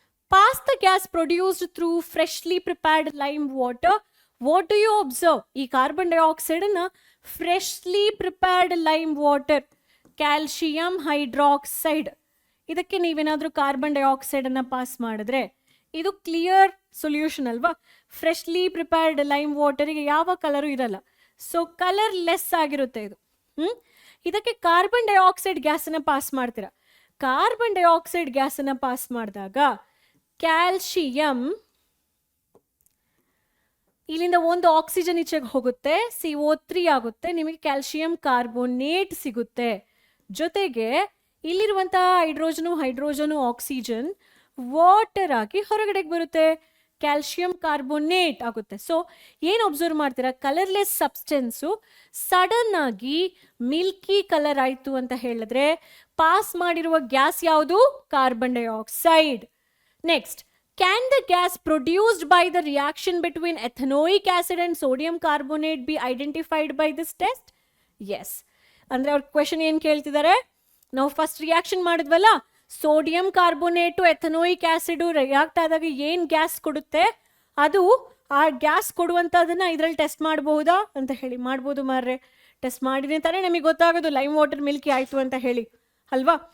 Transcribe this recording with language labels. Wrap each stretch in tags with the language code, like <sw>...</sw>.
<en>Pass the gas produced through freshly prepared lime water. What do you observe?</en> <kn>ಈ carbon dioxide ಅನ್ನ freshly prepared lime water, calcium hydroxide, ಇದಕ್ಕೆ ನೀವೇನಾದರೂ carbon dioxide ಅನ್ನ pass ಮಾಡಿದ್ರೆ ಇದು clear solution ಅಲ್ವಾ. Freshly prepared lime ವಾಟರಿಗೆ ಯಾವ colour ಇರಲ್ಲ, ಸೊ ಕಲರ್ ಲೆಸ್ ಆಗಿರುತ್ತೆ ಇದು. ಇದಕ್ಕೆ ಕಾರ್ಬನ್ ಡೈಆಕ್ಸೈಡ್ ಗ್ಯಾಸನ್ನು ಪಾಸ್ ಮಾಡ್ತೀರಾ. ಕಾರ್ಬನ್ ಡೈಆಕ್ಸೈಡ್ ಗ್ಯಾಸನ್ನು ಪಾಸ್ ಮಾಡಿದಾಗ ಕ್ಯಾಲ್ಶಿಯಂ ಇಲ್ಲಿಂದ ಒಂದು ಆಕ್ಸಿಜನ್ ಈಚೆಗೆ ಹೋಗುತ್ತೆ, CO3 ಆಗುತ್ತೆ, ನಿಮಗೆ ಕ್ಯಾಲ್ಶಿಯಂ ಕಾರ್ಬೋನೇಟ್ ಸಿಗುತ್ತೆ. ಜೊತೆಗೆ ಇಲ್ಲಿರುವಂತಹ ಹೈಡ್ರೋಜನು ಆಕ್ಸಿಜನ್ ವಾಟರ್ ಆಗಿ ಹೊರಗಡೆಗೆ ಬರುತ್ತೆ, ಕ್ಯಾಲ್ಶಿಯಂ ಕಾರ್ಬೋನೇಟ್ ಆಗುತ್ತೆ. ಸೊ ಏನು ಅಬ್ಸರ್ವ್ ಮಾಡ್ತೀರಾ? ಕಲರ್ಲೆಸ್ ಸಬ್ಸ್ಟೆನ್ಸು ಸಡನ್ ಆಗಿ ಮಿಲ್ಕಿ ಕಲರ್ ಆಯಿತು ಅಂತ ಹೇಳಿದ್ರೆ ಪಾಸ್ ಮಾಡಿರುವ ಗ್ಯಾಸ್ ಯಾವುದು? Carbon dioxide.</kn> <en>Next, can the gas produced by the reaction between ethanoic acid and sodium carbonate be identified by this test?</en> <kn>Yes. ಅಂದ್ರೆ ಅವ್ರ ಕ್ವೆಶನ್ ಏನು ಕೇಳ್ತಿದ್ದಾರೆ? ನಾವು first reaction ಮಾಡಿದ್ವಲ್ಲ, sodium carbonate ಎಥನೋಯಿಕ್ acid react ಆದಾಗ ಏನು gas ಕೊಡುತ್ತೆ, ಅದು ಆ ಗ್ಯಾಸ್ ಕೊಡುವಂಥದ್ದನ್ನು ಇದರಲ್ಲಿ ಟೆಸ್ಟ್ ಮಾಡಬಹುದಾ ಅಂತ ಹೇಳಿ. ಮಾಡ್ಬೋದು ಮಾರ್ರೆ, ಟೆಸ್ಟ್ ಮಾಡಿದ್ರೆ ತಾನೇ ನಮಗೆ ಗೊತ್ತಾಗೋದು ಲೈಮ್ ವಾಟರ್ ಮಿಲ್ಕಿ ಆಯಿತು ಅಂತ ಹೇಳಿ ಅಲ್ವಾ.</kn>